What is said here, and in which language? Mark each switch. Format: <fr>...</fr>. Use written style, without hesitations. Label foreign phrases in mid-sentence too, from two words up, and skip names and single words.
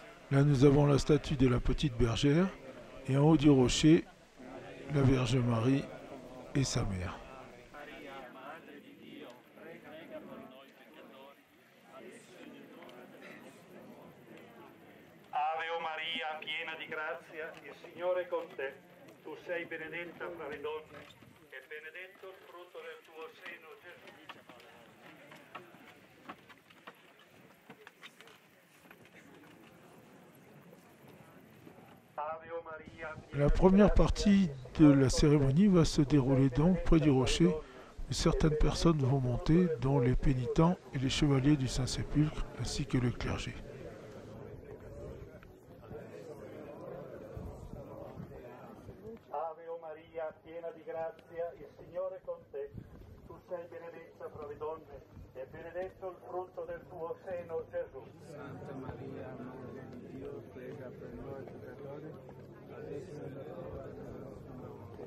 <fr>Là, nous avons la statue de la Petite Bergère et en haut du rocher, la Vierge Marie et sa mère.</fr> <it>Ave Maria, piena di grazia, il Signore è con te. Tu sei benedetta fra le donne e benedetto il frutto del tuo seno, Gesù.</it> <fr>La première partie de la cérémonie va se dérouler donc près du rocher où certaines personnes vont monter, dont les pénitents et les chevaliers du Saint-Sépulcre, ainsi que le clergé.</fr> <it>Ave Maria, piena di grazia, il Signore è con te. Tu sei benedetta fra le donne e benedetto il frutto del tuo seno, Gesù. Santa Maria, Madre di Dio, prega per noi peccatori, adesso è l'ora della nostra morte.</it>